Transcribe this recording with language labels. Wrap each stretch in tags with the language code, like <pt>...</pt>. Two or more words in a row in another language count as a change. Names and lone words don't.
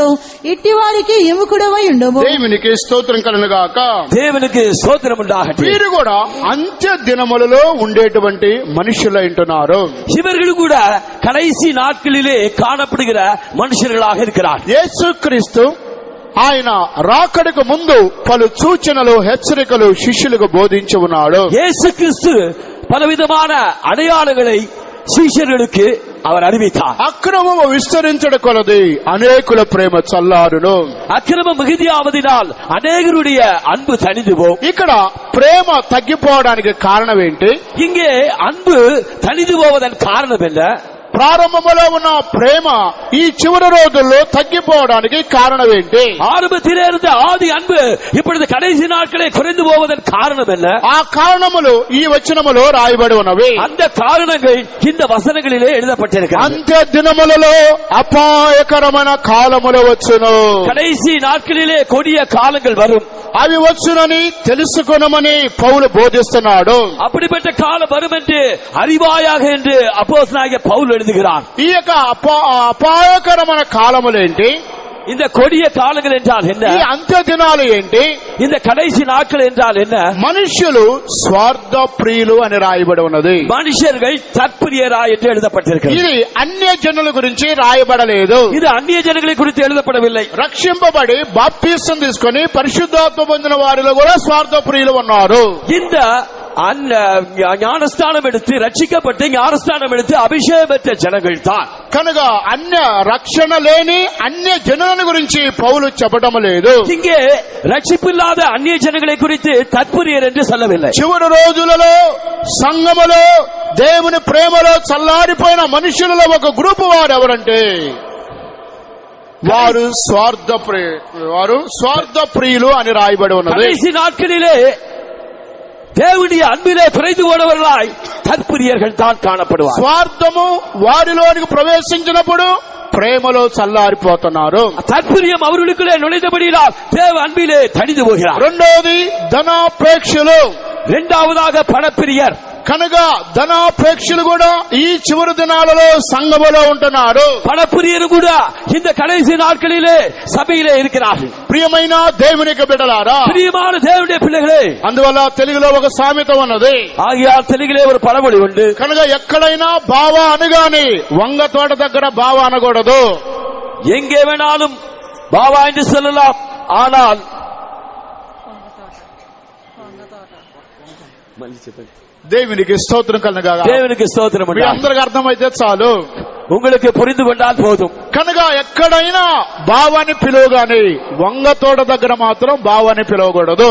<te>ఇట్టి వారికి ఎముకుడవై ఉండవు. దేవునికి స్తోత్రం కలుగుగాక.</te> <ta>தேவனுக்கு ஸ்தோத்திரம் உண்டாகட்டும்.</ta> <te>వీరు కూడా అంత్య దినములలో ఉండేటువంటి మనుషులు అంటున్నారు.</te> <ta>இவர்கள் கூட கடைசி நாட்களிலே காணப்படுகிற மனுஷர்களாக இருக்கிறார்.</ta> <te>యేసుక్రీస్తు ఆయన రాకడకు ముందు పలు సూచనలు హెచ్చరికలు శిష్యులకు బోధించి ఉన్నాడు.</te> <ta>இயேசுகிறிஸ்து பலவிதமான அடையாளங்களை சீஷர்களுக்கு அவர் அறிவித்தார்.</ta> <te>అక్రమము విస్తరించడం కొలది అనేకుల ప్రేమ చల్లారును.</te> <ta>அக்கிரமம் மிகுதியாவதினால் அநேகருடைய அன்பு தணிந்து போகும்.</ta> <te>ఇక్కడ ప్రేమ తగ్గిపోవడానికి కారణం ఏంటి?</te> <ta>இங்கே அன்பு தணிந்து போவதன் காரணம் என்ன?</ta> <te>ప్రారంభంలో ఉన్న ప్రేమ ఈ చివరి రోజుల్లో తగ్గిపోవడానికి కారణం ఏంటి?</te> <ta>ஆரம்பத்திலே இருந்த ஆதி அன்பு இப்பொழுது கடைசி நாட்களே குறைந்து போவதன் காரணம் என்ன?</ta> <te>ఆ కారణములు ఈ వచనములో రాయబడి ఉన్నవి.</te> <ta>அந்த காரணங்கள் இந்த வசனங்களிலே எழுதப்பட்டிருக்கிறது.</ta> <te>అంత్య దినములలో అపాయకరమైన కాలములు వచ్చును.</te> <ta>கடைசி நாட்களிலே கொடிய காலங்கள் வரும்.</ta> <te>అవి వచ్చునని తెలుసుకొనమని పౌలు బోధిస్తున్నాడు.</te> <ta>அப்படிப்பட்ட காலம் வரும் என்று அறிவாயாக என்று அப்போஸ்தலனாகிய பவுல் எழுதுகிறார்.</ta> <te>ఈ యొక్క అపాయకరమైన కాలములేంటి?</te> <ta>இந்த கொடிய காலங்கள் என்றால் என்ன?</ta> <te>ఈ అంత్య దినాలు ఏంటి?</te> <ta>இந்த கடைசி நாட்கள் என்றால் என்ன?</ta> <te>మనుష్యులు స్వార్థ ప్రియులు అని రాయబడి ఉన్నది.</te> <ta>மனுஷர்கள் தற்பிரியரா என்று எழுதப்பட்டிருக்கிறது.</ta> <te>ఇది అన్య జనుల గురించి రాయబడలేదు.</te> <ta>இது அந்நிய ஜனங்களை குறித்து எழுதப்படவில்லை.</ta> <te>రక్షింపబడి బాప్తిసం తీసుకొని పరిశుద్ధాత్మ పొందిన వారిలో కూడా స్వార్థ ప్రియులు ఉన్నారు.</te> <ta>இந்த ஞானஸ்தானம் எடுத்து ரட்சிக்கப்பட்டு ஞானஸ்தானம் எடுத்து அபிஷேகம் பெற்ற ஜனங்கள் தான்.</ta> <te>కనుక అన్య రక్షణ లేని అన్య జనులను గురించి పౌలు చెప్పడం లేదు.</te> <ta>இங்கே ரட்சிப்பில்லாத அந்நிய ஜனங்களை குறித்து தற்புரியர் என்று சொல்லவில்லை.</ta> <te>చివరి రోజులలో సంఘములో దేవుని ప్రేమలో చల్లారిపోయిన మనుషులలో ఒక గ్రూపు వారు ఎవరంటే వారు స్వార్థ ప్రియులు అని రాయబడి ఉన్నది.</te> <ta>கடைசி நாட்களிலே தேவனுடைய அன்பிலே பிறந்து போனவர்களாய் தற்பிரியர்கள் தான் காணப்படுவார்.</ta> <te>స్వార్థము వారిలోనికి ప్రవేశించినప్పుడు ప్రేమలో చల్లారిపోతున్నారు.</te> <ta>தற்பிரியம் அவர்களுக்குள்ளே நுழைந்தபடியால் தேவ அன்பிலே தணிந்து போகிறார்.</ta> <te>రెండోది ధనాపేక్షలు,</te> <ta>இரண்டாவதாக பணப்பிரியர்.</ta> <te>కనుక ధనాపేక్షలు కూడా ఈ చివరి దినాలలో సంఘములో ఉంటున్నారు.</te> <ta>பணப்பிரியர் கூட இந்த கடைசி நாட்களிலே சபையிலே இருக்கிறார்கள்.</ta> <te>ప్రియమైన దేవునికి బిడ్డలారా,</te> <ta>பிரியமான தேவனுடைய பிள்ளைகளே,</ta> <te>అందువల్ల తెలుగులో ఒక సామెత ఉన్నది.</te> <ta>ஆகியால் தெலுங்கிலே ஒரு பழமொழி உண்டு.</ta> <te>కనుక ఎక్కడైనా బావ అనగాని వంగ తోట దగ్గర బావ అనకూడదు.</te> <ta>எங்கே வேணாலும் பாவா என்று சொல்லலாம், ஆனால்</ta> <te>దేవునికి స్తోత్రం కలుగుగాక.</te> <ta>தேவனுக்கு ஸ்தோத்திரம்.</ta> <te>మీ అందరికి అర్థమైతే చాలు,</te> <ta>உங்களுக்கு புரிந்து கொண்டால் போதும்.</ta> <te>కనుక ఎక్కడైనా బావాని పిలువగాని వంగ తోట దగ్గర మాత్రం బావాని పిలవకూడదు.</te>